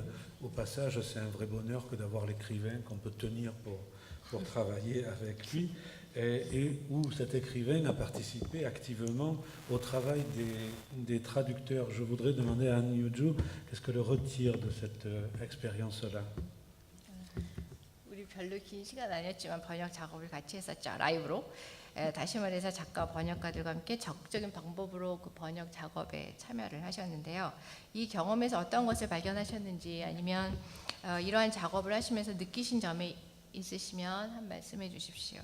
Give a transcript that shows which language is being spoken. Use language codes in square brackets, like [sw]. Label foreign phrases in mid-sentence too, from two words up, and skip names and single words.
[fr] Au passage, c'est un vrai bonheur que d'avoir l'écrivain qu'on peut tenir pour travailler avec lui, et où cet écrivain a participé activement au travail des traducteurs. Je voudrais demander à An Yoo-joo qu'est-ce qu'elle retire de cette expérience-là. [ko] 우리 별로 긴 시간 아니었지만 번역 작업을 같이 했었죠, 라이브로. 다시 말해서 작가 번역가들과 함께 적극적인 방법으로 그 번역 작업에 참여를 하셨는데요. 이 경험에서 어떤 것을 발견하셨는지, 아니면 이러한 작업을 하시면서 느끼신 점이 있으시면 한 말씀해 주십시오.